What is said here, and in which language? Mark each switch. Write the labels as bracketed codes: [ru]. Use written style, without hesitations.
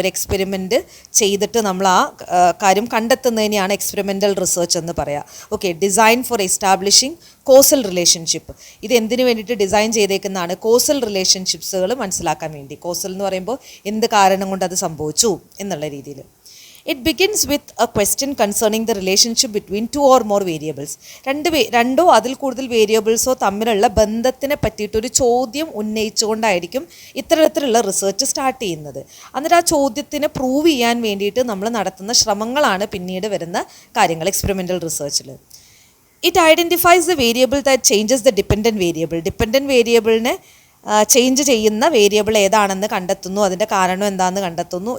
[ml] ഒരു എക്സ്പെരിമെൻറ്റ് ചെയ്തിട്ട് നമ്മൾ ആ കാര്യം കണ്ടെത്തുന്നതിനെയാണ് എക്സ്പെരിമെൻ്റൽ റിസർച്ച് എന്ന് പറയാം. Okay, [en] Design for establishing causal relationship. [ml] ഇത് എന്തിനു വേണ്ടിയിട്ട് ഡിസൈൻ ചെയ്തേക്കുന്നതാണ്? കോസൽ റിലേഷൻഷിപ്സുകൾ മനസ്സിലാക്കാൻ വേണ്ടി. കോസൽ എന്ന് പറയുമ്പോൾ എന്ത് കാരണം കൊണ്ട് അത് സംഭവിച്ചു എന്നുള്ള രീതിയിൽ. [en] It begins with a question concerning the relationship between two or more variables. [ml] രണ്ടോ അതിൽ കൂടുതൽ വേരിയബിൾസോ തമ്മിലുള്ള ബന്ധത്തിനെ പറ്റിയിട്ടൊരു ചോദ്യം ഉന്നയിച്ചുകൊണ്ടായിരിക്കും ഇത്തരത്തിലുള്ള റിസർച്ച് സ്റ്റാർട്ട് ചെയ്യുന്നത്. എന്നിട്ട് ആ ചോദ്യത്തിനെ പ്രൂവ് ചെയ്യാൻ വേണ്ടിയിട്ട് നമ്മൾ നടത്തുന്ന ശ്രമങ്ങളാണ് പിന്നീട് വരുന്ന കാര്യങ്ങൾ experimental റിസർച്ചിൽ. [en] It identifies the variable that changes the dependent variable. [ml] Dependent വേരിയബിളിനെ ചേഞ്ച് ചെയ്യുന്ന വേരിയബിൾ ഏതാണെന്ന് കണ്ടെത്തുന്നു, അതിൻ്റെ കാരണം എന്താണെന്ന് കണ്ടെത്തുന്നു.